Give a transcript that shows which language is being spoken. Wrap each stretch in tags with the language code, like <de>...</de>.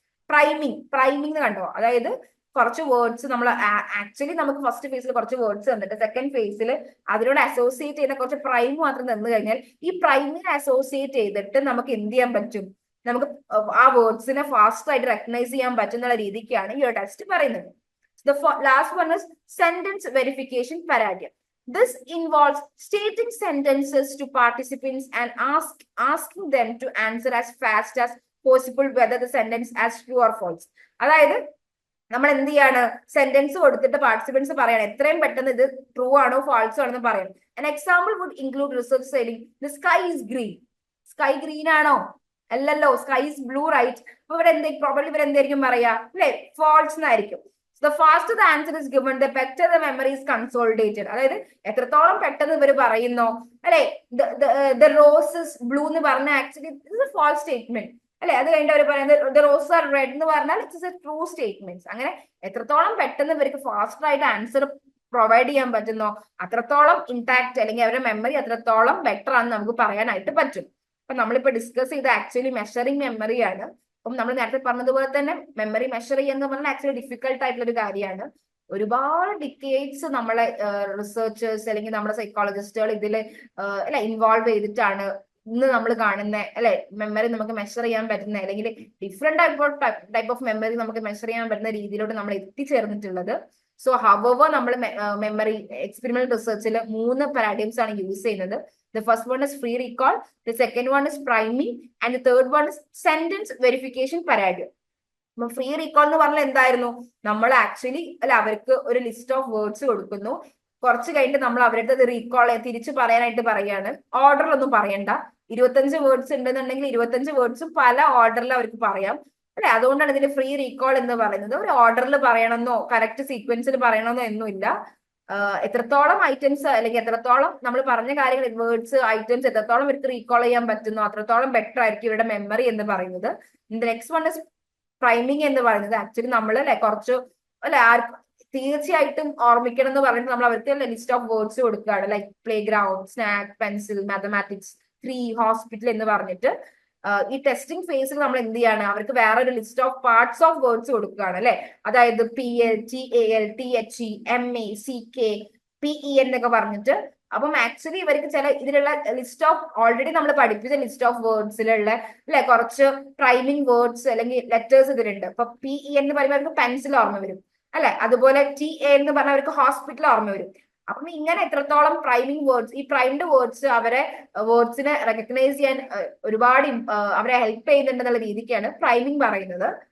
<ml>Priming കണ്ടോ, അതായത് കുറച്ച് വേർഡ്സ് നമ്മൾ ആക്ച്വലി നമുക്ക് ഫസ്റ്റ് ഫേസിൽ കുറച്ച് വേർഡ്സ് തന്നിട്ട് സെക്കൻഡ് ഫേസിൽ അതിനോട് അസോസിയേറ്റ് ചെയ്യുന്ന കുറച്ച് പ്രൈം മാത്രം തന്നു കഴിഞ്ഞാൽ ഈ പ്രൈമിനെ അസോസിയേറ്റ് ചെയ്തിട്ട് നമുക്ക് എന്ത് ചെയ്യാൻ പറ്റും, നമുക്ക് ആ വേർഡ്സിനെ ഫാസ്റ്റ് ആയിട്ട് റെക്കഗ്നൈസ് ചെയ്യാൻ പറ്റുന്ന രീതിക്കാണ് ഈ ഒരു ടെസ്റ്റ് പറയുന്നത്.</ml> <en>The last one is sentence verification paradigm. This involves stating sentences to participants and asking them to answer as fast as possible whether the sentence is true or false.</en> <ml>അതായത് നമ്മൾ എന്ത് ചെയ്യാണ്, സെന്റൻസ് കൊടുത്തിട്ട് participants പറയണം എത്രയും പെട്ടെന്ന് ഇത് true ആണോ ഫാൾസോ ആണെന്ന് പറയണം.</ml> <en>An example would include research saying the sky is green.</en> <ml>Sky green ആണോ, അല്ലല്ലോ,</ml> <en>Sky is blue right.</en> <ml>അപ്പൊ ഇവിടെ പ്രോബബ്ലി ഇവർ എന്തായിരിക്കും പറയാ അല്ലെ, ഫാൾസ് എന്നായിരിക്കും.</ml> <en>The faster the answer is given, the better the memory is consolidated.</en> <ml>അതായത് എത്രത്തോളം പെട്ടെന്ന് ഇവർ പറയുന്നോ അല്ലെ,</ml> <en>the rose is blue</en> <ml>എന്ന് പറഞ്ഞ actually</ml> <en>it's a false statement</en> <ml>അല്ലെ. അത് കഴിഞ്ഞിട്ട് അവർ പറയുന്നത്</ml> <en>the roses are red</en> <ml>എന്ന് പറഞ്ഞാൽ</ml> <en>It's a true statement.</en> <ml>അങ്ങനെ എത്രത്തോളം പെട്ടെന്ന് ഇവർക്ക് ഫാസ്റ്റർ ആയിട്ട് ആൻസർ പ്രൊവൈഡ് ചെയ്യാൻ പറ്റുന്നോ അത്രത്തോളം ഇമ്പാക്ട് അല്ലെങ്കിൽ അവരുടെ മെമ്മറി അത്രത്തോളം ബെറ്റർ ആണെന്ന് നമുക്ക് പറയാനായിട്ട് പറ്റും. അപ്പൊ നമ്മളിപ്പോ ഡിസ്കസ് ചെയ്ത ആക്ച്വലി മെഷറിംഗ് മെമ്മറിയാണ്. അപ്പം നമ്മൾ നേരത്തെ പറഞ്ഞതുപോലെ തന്നെ മെമ്മറി മെഷർ ചെയ്യുന്ന പറഞ്ഞാൽ ആക്ച്വലി ഡിഫിക്കൽട്ട് ആയിട്ടുള്ള ഒരു കാര്യമാണ്. ഒരുപാട് ഡിക്കേഡ്സ് നമ്മളെ റിസർച്ചേഴ്സ് അല്ലെങ്കിൽ നമ്മുടെ സൈക്കോളജിസ്റ്റുകൾ ഇതിൽ അല്ലെ ഇൻവോൾവ് ചെയ്തിട്ടാണ് ഇന്ന് നമ്മൾ കാണുന്ന അല്ലെ മെമ്മറി നമുക്ക് മെഷർ ചെയ്യാൻ പറ്റുന്ന അല്ലെങ്കിൽ ഡിഫറെന്റ് ടൈപ്പ് ഓഫ് മെമ്മറി നമുക്ക് മെഷർ ചെയ്യാൻ പറ്റുന്ന രീതിയിലോട്ട് നമ്മൾ എത്തിച്ചേർന്നിട്ടുള്ളത്. സോ ഹവർ നമ്മൾ മെമ്മറി എക്സ്പെരിമെന്റൽ റിസർച്ചിൽ 3 പാരാഡിംസ് ആണ് യൂസ് ചെയ്യുന്നത്.</ml> <en>The first one is free recall, the second one is priming, and the third one is sentence verification paradigm.</en> <ml>Free recall എന്ന് പറഞ്ഞാൽ എന്തായിരുന്നു, നമ്മൾ ആക്ച്വലി അല്ല അവർക്ക് ഒരു ലിസ്റ്റ് ഓഫ് വേർഡ്സ് കൊടുക്കുന്നു, കുറച്ച് കഴിഞ്ഞിട്ട് നമ്മൾ അവരുടെ അത് റീകോൾ തിരിച്ചു പറയാനായിട്ട് പറയാണ്. ഓർഡറിലൊന്നും പറയണ്ട, 25 വേർഡ്സ് ഉണ്ടെന്നുണ്ടെങ്കിൽ 25 വേർഡ്സും പല ഓർഡറിൽ അവർക്ക് പറയാം അല്ലെ. അതുകൊണ്ടാണ് ഇതിന് ഫ്രീ റീകോൾ എന്ന് പറയുന്നത്. ഒരു ഓർഡറിൽ പറയണമെന്നോ കറക്റ്റ് സീക്വൻസിൽ പറയണമെന്നോ ഒന്നുമില്ല. എത്രത്തോളം ഐറ്റംസ് അല്ലെങ്കിൽ എത്രത്തോളം നമ്മൾ പറഞ്ഞ കാര്യങ്ങൾ വേർഡ്സ് ഐറ്റംസ് എത്രത്തോളം ഇവർക്ക് റീകോൾ ചെയ്യാൻ പറ്റുന്നു അത്രത്തോളം ബെറ്റർ ആയിരിക്കും ഇവരുടെ മെമ്മറി എന്ന് പറയുന്നത്.</ml> <en>next one is priming</en> <ml>എന്ന് പറയുന്നത് ആക്ച്വലി നമ്മൾ അല്ലെ കുറച്ച് അല്ലെ തീർച്ചയായിട്ടും ഓർമ്മിക്കണം എന്ന് പറഞ്ഞിട്ട് നമ്മൾ അവർക്ക് ലിസ്റ്റ് ഓഫ് വേർഡ്സ് കൊടുക്കുകയാണ്. Like play ground, snack, pencil, mathematics 3, hospital എന്ന് പറഞ്ഞിട്ട് ഈ ടെസ്റ്റിംഗ് ഫേസിൽ നമ്മൾ എന്ത് ചെയ്യാണ്, അവർക്ക് വേറെ ഒരു list of parts of words കൊടുക്കുകയാണ് അല്ലെ. അതായത് PL, TAL, THE, MA, CK, PE എന്നൊക്കെ പറഞ്ഞിട്ട്. അപ്പം ആക്ച്വലി ഇവർക്ക് ചില ഇതിലുള്ള ലിസ്റ്റ് ഓഫ് ഓൾറെഡി നമ്മൾ പഠിപ്പിച്ച ലിസ്റ്റ് ഓഫ് വേർഡ്സിലുള്ള അല്ലെ കുറച്ച് പ്രൈമിംഗ് വേർഡ്സ് അല്ലെങ്കിൽ ലെറ്റേഴ്സ് ഇതിലുണ്ട്. അപ്പൊ PE എന്ന് പറയുമ്പോൾ അവർക്ക് പെൻസിൽ ഓർമ്മ വരും അല്ലെ. അതുപോലെ TA എന്ന് പറഞ്ഞാൽ അവർക്ക് ഹോസ്പിറ്റൽ ഓർമ്മ വരും. അപ്പം ഇങ്ങനെ എത്രത്തോളം പ്രൈമിംഗ് വേർഡ്സ് ഈ പ്രൈംഡ് വേർഡ്സ് അവരെ വേർഡ്സിനെ റെക്കഗ്നൈസ് ചെയ്യാൻ ഒരുപാട് അവരെ ഹെൽപ്പ് ചെയ്യുന്നുണ്ടെന്നുള്ള രീതിക്കാണ് പ്രൈമിംഗ് പറയുന്നത്.</ml>